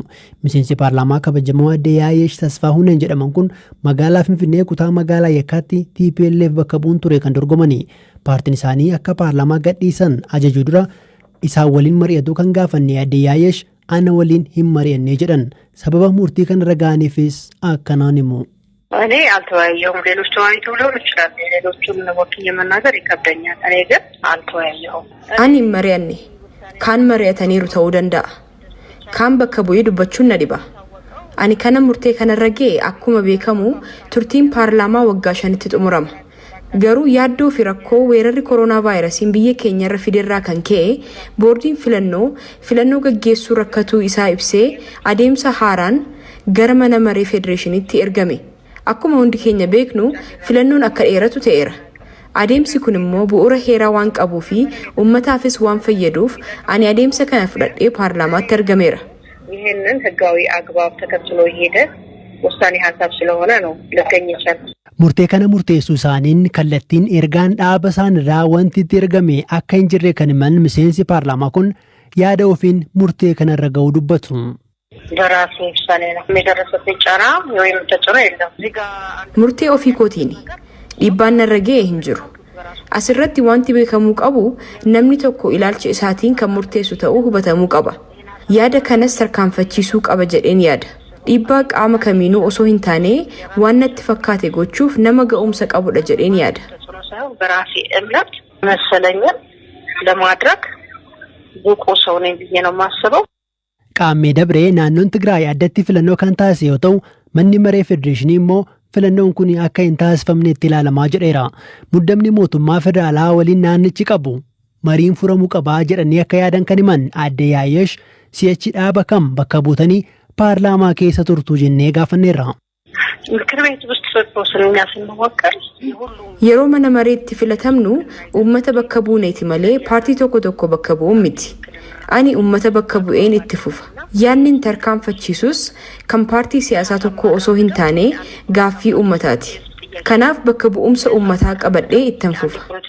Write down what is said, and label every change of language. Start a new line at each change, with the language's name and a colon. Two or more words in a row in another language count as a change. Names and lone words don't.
Oromo: Miseensi paarlaamaa kabajamoo adde Yaayesh Tasfaahuun jedhaman kun magaalaa Finfinnee kutaa magaalaa yakkaatti TPLF bakka bu'uun ture kan dorgomanii paartiin isaanii akka paarlaamaa gadhiisan ajajuu dura isaan waliin mari'atu kan gaafanne adde Yaayesh ana waliin hin mari'anne jedhan sababa murtii kana ragaaniifis akkanaan himu.
Amharic: እኔ አልተወያየሁም። ሌሎች ተወያይተው ሊሆን ይችላል። ሌሎቹን ወክዬ መናገር ይከብደኛል። እኔ ግን አልተወያየሁም።
Oromo: አኒ mari'anne kaan mari'ataniiru ta'uu danda'a. Kaan bakka bu'ee dubbachuun na dhiba. Ani kana murtee kanarra ga'e akkuma beekamu turtiin paarlaamaa waggaa 5tti xumurama. Garuu yaaddoo fi rakkoo weerarri koronaa vaayirasiin biyya keenyarra fiderraa kan ka'e boordiin filannoo gaggeessuu rakkatuu isaa ibsee adeemsa haaraan gara mana maree federeeshiniitti ergame. Akkuma hundi keenya beeknu filannoon akka dheeratu ta'eera. Adeemsi kun immoo bu'uura heeraa waan qabuu fi uummataafis waan fayyaduuf ani adeemsa kana fudhadhee paarlaamaatti argameera.
Amharic: ይሄንን ህጋዊ አግባብ ተከትሎ ሄደ ውሳኔ ሐሳብ ስለሆነ ነው ለገኝ ይችላል።
Oromo: Murtee kana murteessuu isaaniin kallattiin ergaan dhaaba isaanirraa wanti itti ergame akka hin jirre kan himan miseensi paarlaamaa kun yaada ofiin murtee kanarra ga'uu dubbatu.
Amharic: በራሱ ውሳኔ ነው የሚደረሰበት ጫና ወይም ተጽዕኖ የለም።
Oromo: Murtee ofii kootiin dhiibbaan narra ga'e hin jiru. Asirratti wanti beekamuu qabu namni tokko ilaalcha isaatiin kan murteessu ta'uu hubatamuu qaba. Yaada kanas tarkaanfachiisuu qaba jedheen yaada. Dhiibbaa qaama kamiinuu osoo hin taane waan natti fakkaate gochuuf nama ga'umsa qabudha jedheen yaada.
Amharic: በራሴ እምነት መሰለኝን ለማድረግ ብቁ ሰው ነኝ ብዬ ነው የማስበው።
Oromo: Qaammee dabree naannoon Tigraay addatti filannoo kan taasise yoo ta'u manni maree federeeshinii immoo filannoon kun akka hin taasifamne itti ilaalamaa jedheera. Muddamni mootummaa federaalaa waliin naannichi qabu mariin furamuu qabaa jedhanii akka yaadan kan himan adde Yaayesh si'achi dhaaba kam bakka buutanii paarlaamaa keessa turtuu jennee gaafanneerra.
Amharic: ምክር ቤት ውስጥ ስለኛ ስንወከል
Oromo: Yeroo mana mareetti filatamnu uummata bakka buuneeti malee paartii tokko bakka bu'uun miti. Ani uummata bakka bu'een itti fufa. Yaanni tarkaanfachiisus kan paartii siyaasaa tokko osoo hin taane gaaffii uummataati. Kanaaf bakka bu'umsa uummataa qabadhee ittan fufa.